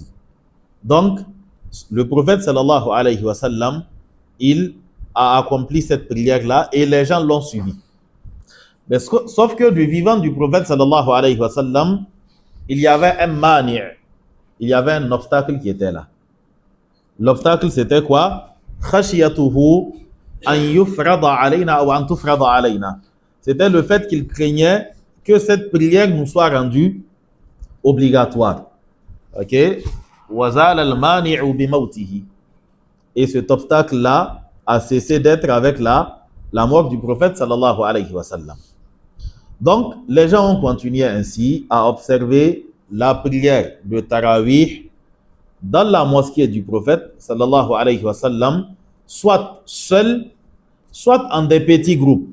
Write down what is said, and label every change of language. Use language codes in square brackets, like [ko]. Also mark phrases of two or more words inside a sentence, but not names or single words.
[fr] Donc, le prophète [ar] صلى الله عليه وسلم, [fr] il a accompli cette prière-là et les gens l'ont suivi. Mais sauf que du vivant du prophète [ar] صلى الله عليه وسلم, [fr] il y avait un mani', il y avait un obstacle qui était là. L'obstacle c'était quoi? [ar] خشيته أن يفرض علينا ou أن تفرض علينا. [fr] C'était le fait qu'il craignait que cette prière nous soit rendue obligatoire. OK? [ar] وزال المانع بموته. [fr] Et cet obstacle-là a cessé d'être avec la mort du prophète [ar] صلى الله عليه وسلم. [fr] Donc, les gens ont continué ainsi à observer la prière de Tarawih dans la mosquée du prophète [ar] صلى الله عليه وسلم, [fr] soit seul, soit en des petits groupes.